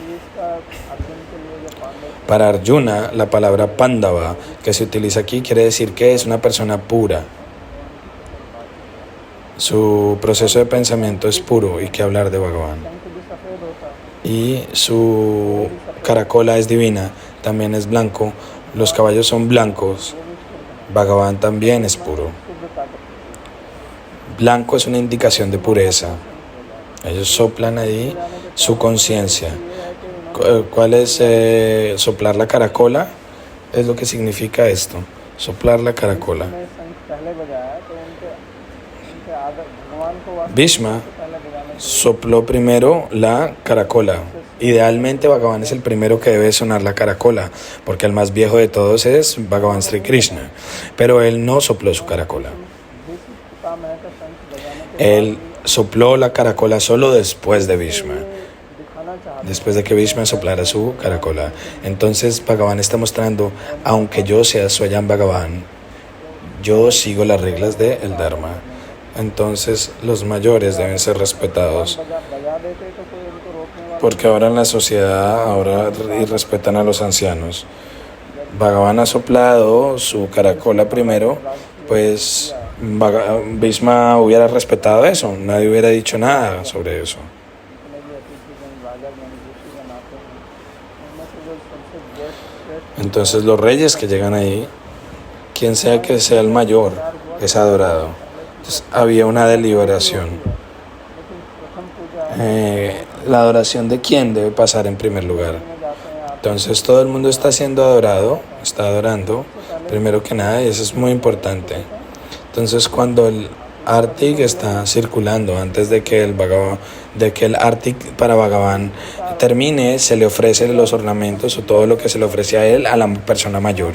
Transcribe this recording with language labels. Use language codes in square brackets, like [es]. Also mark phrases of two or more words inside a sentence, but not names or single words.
[es] Para Arjuna, la palabra Pandava que se utiliza aquí quiere decir que es una persona pura. Su proceso de pensamiento es puro, y que hablar de Bhagavan. y su caracola es divina, también es blanco, los caballos son blancos, Bhagavan también es puro. [hi] शुद्धता का [es] Blanco es una indicación de pureza. Ellos soplan ahí su conciencia. ¿Cuál es soplar la caracola? Es lo que significa esto, soplar la caracola. [hi] मैं शंख पहले बजाया तो उनके आदर भगवान को वास्तव Bhishma में पहले बजाने [es] sopló primero la caracola. Idealmente Bhagavan es el primero que debe sonar la caracola, porque el más viejo de todos es Bhagavan Sri Krishna, pero él no sopló su caracola. [hi] भीष्म पितामह का शंख बजाने के [es] Él sopló la caracola solo después de Bhishma, [hi] दिखाना चाहते [es] después de que Bhishma soplara su caracola. Entonces Bhagavan está mostrando, aunque yo sea Swayam Bhagavan, yo sigo las reglas del Dharma. Entonces los mayores deben ser respetados, [hi] बजा देते तो कोई उनको रोकने वाला [es] porque ahora en la sociedad ahora irrespetan a los ancianos. Bhagavan ha soplado su caracola primero, pues Bhishma hubiera respetado eso, nadie hubiera dicho nada sobre eso. [hi] जितने भी अतिथिगण राजा गण ऋषिगण आते हैं उनमें से जो सबसे श्रेष्ठ [es] Entonces los reyes que llegan ahí, quien sea que sea el mayor, es adorado. Entonces había una deliberación. [hi] लेकिन प्रथम पूजा [es] La adoración de quién debe pasar en primer lugar. [hi] में जाते हैं आप [es] Entonces todo el mundo está siendo adorado, está adorando, primero que nada, y eso es muy importante. Entonces cuando el Artik está circulando, antes de que el Artik para Bhagavan termine, se le ofrece los ornamentos o todo lo que se le ofrece a él a la persona mayor.